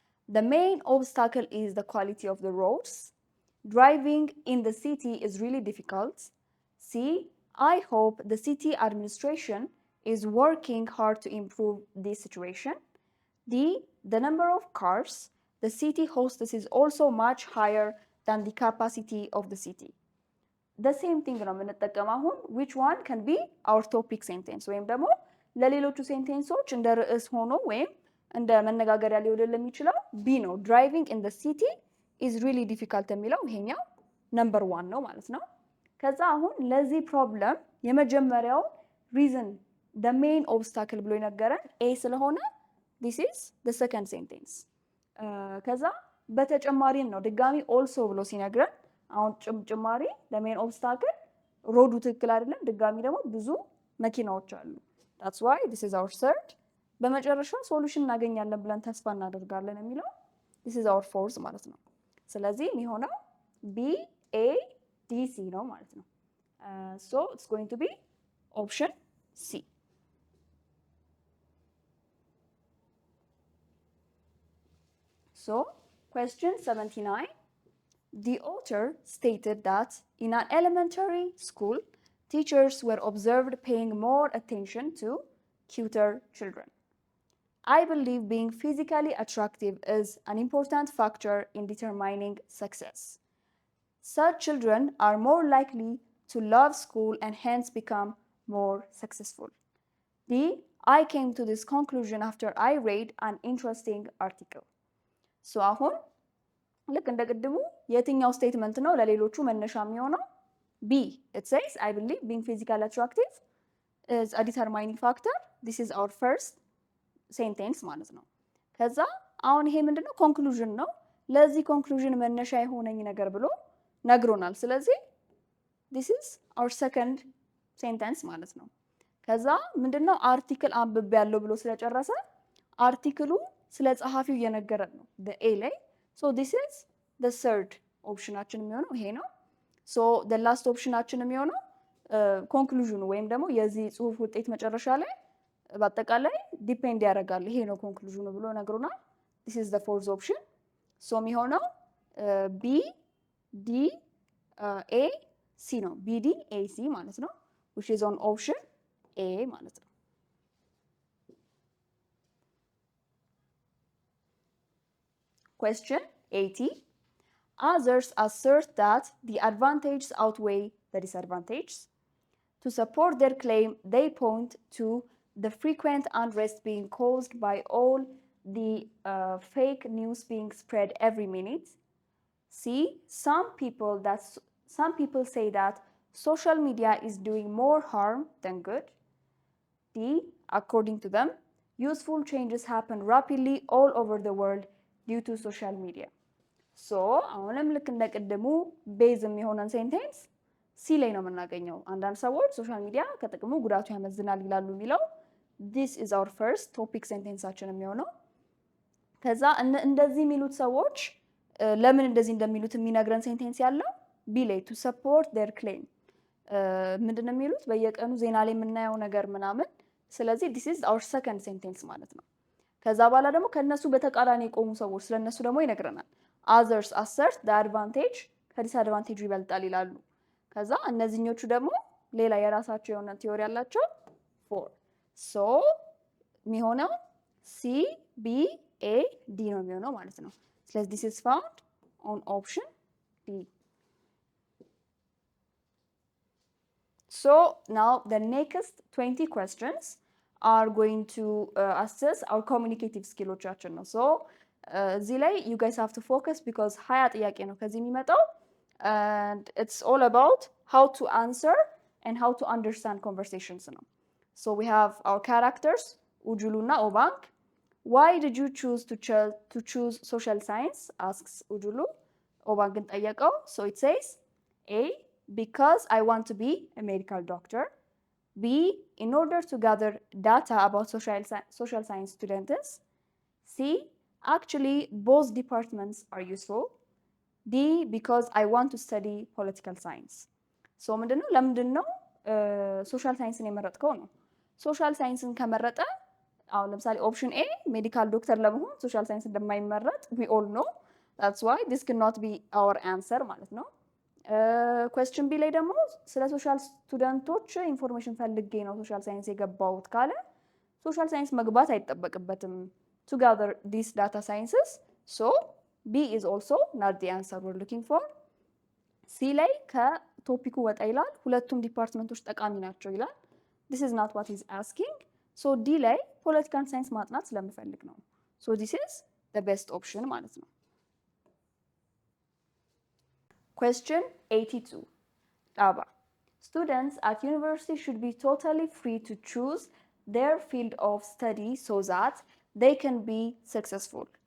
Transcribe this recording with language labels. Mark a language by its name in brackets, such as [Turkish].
[English] The main obstacle is the quality of the roads. Driving in the city is really difficult. C. I hope the city administration is working hard to improve this situation. D. The number of cars the city hosts is also much higher than the capacity of the city. The same thing [Amharic] ነው የምንጠቀመው አሁን [English] which one can be our topic sentence [Amharic] ወይም ደግሞ ለሌሎቹ ሴንቴንሶች እንደ ርዕስ ሆኖ ወይም እንደ መነጋገሪያ ሊውል የሚችለው B ነው። [English] Driving in the city is really difficult [Amharic] የሚለው ይሄኛው ነምበር 1 ነው ማለት ነው። ከዛ አሁን ለዚህ ፕሮብለም የመጀመሪያው [English] reason the main obstacle [Amharic] ብሎ የነገረን A ስለሆነ [English] this is the second sentence. [Amharic] ከዛ በተጨማሪም ነው ድጋሚ [English] also [Amharic] ብሎ ሲነግረን አሁን ጭማሪ [English] the main obstacle [Amharic] ሮዱ ትክክል አይደለም፣ ድጋሚ ደግሞ ብዙ መኪናዎች አሉ። [English] That's why this is our third [Amharic] በመጨረሻ ሶሉሽን እናገኛለን ብለን ተስፋ እናደርጋለን የሚለው [English] this is our fourth [Amharic] ማለት ነው። ስለዚህ የሚሆነው B A D C ነው ማለት ነው። [English] So it's going to be option C. So question 79. The author stated that in an elementary school, teachers were observed paying more attention to cuter children. I believe being physically attractive is an important factor in determining success. Such children are more likely to love school and hence become more successful. D. I came to this conclusion after I read an interesting article. So [Amharic] አሁን ልክ እንደ ቅድሙ የትኛው ስቴትመንት ነው ለሌሎቹ መነሻ የሚሆነው? [English] B. It says, I believe being physically attractive is a determining factor. This is our first sentence [Amharic] ማለት ነው። ከዛ አሁን ይሄ ምንድነው? ኮንክሉዥን ነው። ለዚህ ኮንክሉዥን መነሻ የሆነኝ ነገር ብሎ ነግሮናል። ስለዚህ [English] this is our second sentence [Amharic] ማለት ነው። ከዛ ምንድነው? አርቲክል አንብቤ ያለው ብሎ ስለጨረሰ አርቲክሉ ስለ ጸሐፊው እየነገረን ነው [English] the A [Amharic] ላይ። [English] so this is the third [Amharic] ኦፕሽናችን የሚሆነው ይሄ ነው። [English] so the last [Amharic] ኦፕሽናችን የሚሆነው ኮንክሉዥኑ ወይም ደግሞ የዚህ ጽሁፍ ውጤት መጨረሻ ላይ በአጠቃላይ ዲፔንድ ያደርጋል ይሄ ነው ኮንክሉዥኑ ብሎ ነግሮናል። [English] this is the fourth option. so [Amharic] የሚሆነው B D A C ነው። B D A C ማለት ነው [English] which is on option A [Amharic] ማለት ነው። [English] Question 80. Others assert that the advantages outweigh the disadvantages. To support their claim, they point to the frequent unrest being caused by all the fake news being spread every minute. C. Some people say that social media is doing more harm than good. D. According to them, useful changes happen rapidly all over the world due to social media. So [Amharic] አሁንም ልክ እንደቀደሙ ቤዝ የሚሆነን ሴንቴንስ ሲ ላይ ነው የምናገኘው። አንዳንድ ሰዎች ሶሻል ሚዲያ ከጥቅሙ ጉዳቱ ያመዝናል ይላሉ የሚለው [English] this is our first topic [Amharic] ሴንቴንሳችን የሚሆነው። ከዛ እንደዚህ የሚሉት ሰዎች ለምን እንደዚህ እንደሚሉት የሚነግረን ሴንቴንስ ያለው ቢ ላይ [English] to support their claim [Amharic] ምንድን ነው የሚሉት በየቀኑ ዜና ላይ የምናየው ነገር ምናምን። ስለዚህ [English] this is our second sentence [Amharic] ማለት ነው። ከዛ በኋላ ደግሞ ከነሱ በተቃራኒ የቆሙ ሰዎች ስለነሱ ደግሞ ይነግረናል። [English] others assert the advantage [Amharic] ከዲስአድቫንቴጁ ይበልጣል ይላሉ። ከዛ እነዚህኞቹ ደግሞ ሌላ የራሳቸው የሆነ ቲዮሪ ያላቸው ፎር ሶ የሚሆነው C B A D ነው የሚሆነው ማለት ነው። ስለዚህ [English] this is found on option D. So now the next 20 questions are going to assess our communicative skilloቻችን ነው። so [Amharic] እዚህ ላይ [English] you guys have to focus because [Amharic] ሀያ ጥያቄ ነው ከዚህ የሚመጣው [English] and it's all about how to answer and how to understand conversations [Amharic] ነው። [English] so we have our characters ኡጁሉ እና ኦባንግ. why did you choose to choose social science asks ኡጁሉ. [Amharic] ኦባንግን ጠየቀው. [English] so it says A. because I want to be a medical doctor. B. in order to gather data about social science students. C. actually both departments are useful. D. because I want to study political science. so [Amharic] ምንድነው ለምንድነው ሶሻል ሳይንስን የመረጥከው ነው። ሶሻል ሳይንስን ከመረጠ አሁን ለምሳሌ ኦፕሽን ኤ ሜዲካል ዶክተር ለመሆን ሶሻል ሳይንስ እንደማይመረጥ [English] we all know. that's why this cannot be our answer [Amharic] ማለት ነው። ኩዌስችን ቢ ላይ ደግሞ ስለ ሶሻል ስቱደንቶች ኢንፎርሜሽን ፈልጌ ነው ሶሻል ሳይንስ የገባሁት ካለ ሶሻል ሳይንስ መግባት አይጠበቅበትም [English] to gather these data sciences. so B is also not the answer we're looking for. [Amharic] C ላይ ከቶፒኩ ወጣ ይላል። ሁለቱም ዲፓርትመንቶች ጠቃሚ ናቸው ይላል። [English] this is not what he's asking. so [Amharic] D ላይ ፖለቲካል ሳይንስ ማጥናት ስለምፈልግ ነው። [English] so this is the best option [Amharic] ማለት ነው። [English] Question 82. [Amharic] Daba. [English] Students at university should be totally free to choose their field of study so that they can be successful.